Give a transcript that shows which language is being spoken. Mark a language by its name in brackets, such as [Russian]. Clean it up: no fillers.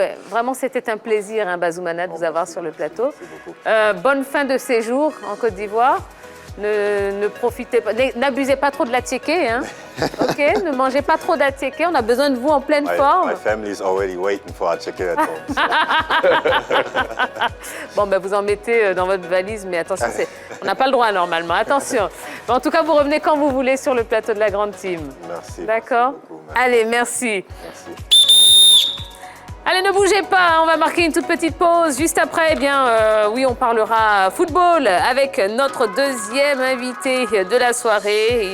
[French] Vraiment, c'était un plaisir, hein, Bazoumana, de vous avoir sur le plateau. Bonne fin de séjour en Côte d'Ivoire. Ne profitez pas, n'abusez pas trop de la tiéké, hein. Ok, ne mangez pas trop d'atiéké, on a besoin de vous en pleine forme. [English] My family is already waiting for tiéké at home. [French] Bon, vous en mettez dans votre valise, mais attention, on n'a pas le droit normalement. Attention. En tout cas, vous revenez quand vous voulez sur le plateau de la grande team. Merci. D'accord. Allez, merci. Allez, ne bougez pas, on va marquer une toute petite pause. Juste après, oui, on parlera football avec notre deuxième invité de la soirée.